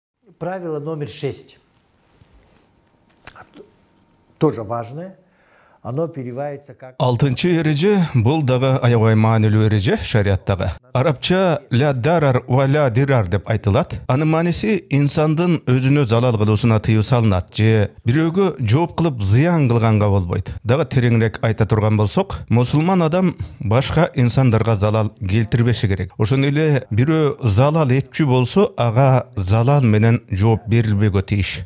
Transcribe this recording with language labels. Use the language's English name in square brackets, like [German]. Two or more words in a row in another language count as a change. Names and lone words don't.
[Russian] Правило номер 6. Тоже важное. Оно переводится как... [Kyrgyz] Алтынчы ереже бұл дағы аябай маанилүү ереже шариаттағы. Арабча [Arabic] لا ضرر ولا ضرار [Kyrgyz] деп айтылат. Анын мааниси инсандын өзүнө залал кылуусуна тыюу салынат же бирөөгө жооп кылып зыян кылганга болбойт. Дагы тереңирээк айта турган болсок, мусулман адам башка инсандарга залал келтирбеши керек. Ошондой эле бирөө залал этчү болсо, ага залал менен жооп берилбөөгө тийиш.